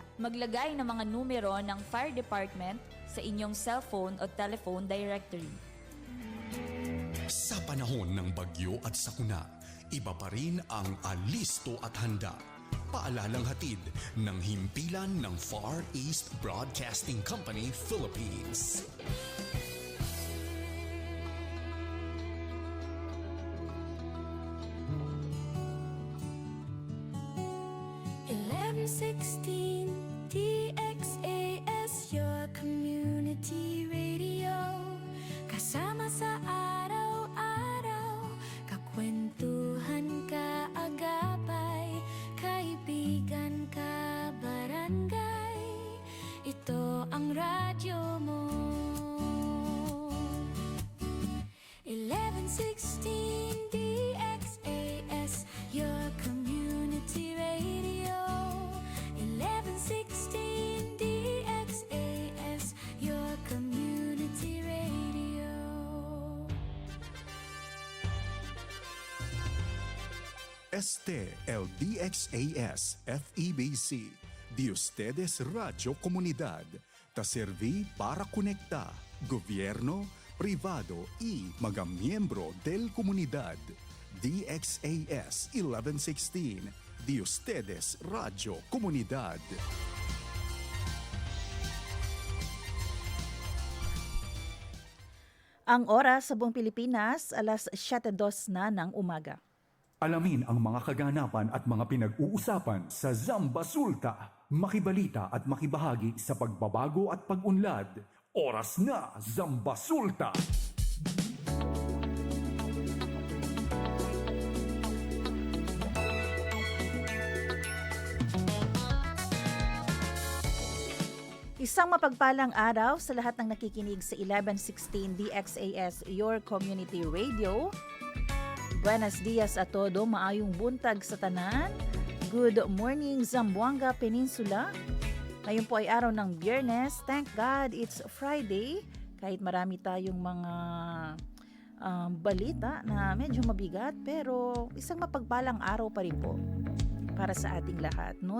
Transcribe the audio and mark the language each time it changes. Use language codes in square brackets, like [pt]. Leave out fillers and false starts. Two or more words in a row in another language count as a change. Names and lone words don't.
[tl] Maglagay ng mga numero ng fire department sa inyong cellphone o telephone directory. Sa panahon ng bagyo at sakuna, iba pa rin ang alisto at handa. Paalalang hatid ng himpilan ng Far East Broadcasting Company, Philippines. [en] DXAS, your community radio. [tl] Kasama sa araw-araw, kakwentuhan ka agapay, kaibigan ka barangay. Ito ang radyo mo. [en] 1116 DXAS, your community radio. 1116 DXAS, your community radio. [cbk] Este el DXAS FEBC, de ustedes Radio Comunidad, ta serví para conectar gobierno, privado y mga miyembro del comunidad. DXAS 1116, de ustedes Radio Comunidad. [tl] Ang oras sa buong Pilipinas, alas 7:02 na ng umaga. Alamin ang mga kaganapan at mga pinag-uusapan sa Zamba Sulta. Makibalita at makibahagi sa pagbabago at pag-unlad. Oras na, Zamba Sulta! Isang mapagpalang araw sa lahat ng nakikinig sa 1116 DXAS, [en] your community radio. [cbk] Buenos dias a todo, [ceb] maayong buntag sa tanan. [en] Good morning, Zamboanga Peninsula. [tl] Ngayon po ay araw ng Biyernes. [en] Thank God it's Friday. [tl] Kahit marami tayong mga balita na medyo mabigat, pero isang mapagpalang araw pa rin po. para sa ating lahat, no?